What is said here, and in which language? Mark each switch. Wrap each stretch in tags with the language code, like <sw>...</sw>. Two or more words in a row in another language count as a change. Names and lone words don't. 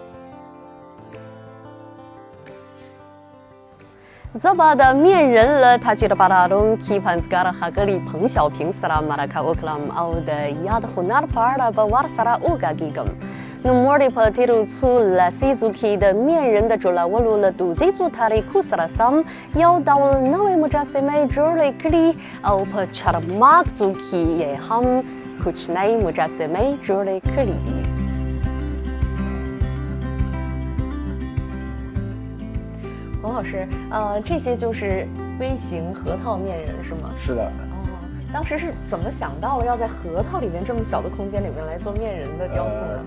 <ps>زه به د مینرن له تجربه لرونکي پنځګر ښاغلي پنګ شاوپینګ سره مرکه وکړم او د یاد هنر په اړه به ورسره وغږېږم. نوموړي په تېرو څو لسیزو کې د مینرن د جوړولو له دودیزو طریقو سره سم یو ډول نوې مجسمې جوړې کړي او په چارمغزو کې یې هم کوچنۍ مجسمې جوړې کړي دي.</ps> <zh>侯老师，这些就是微型核桃面人是吗？是的。当时是怎么想到了要在核桃里面这么小的空间里面来做面人的雕塑呢？</zh>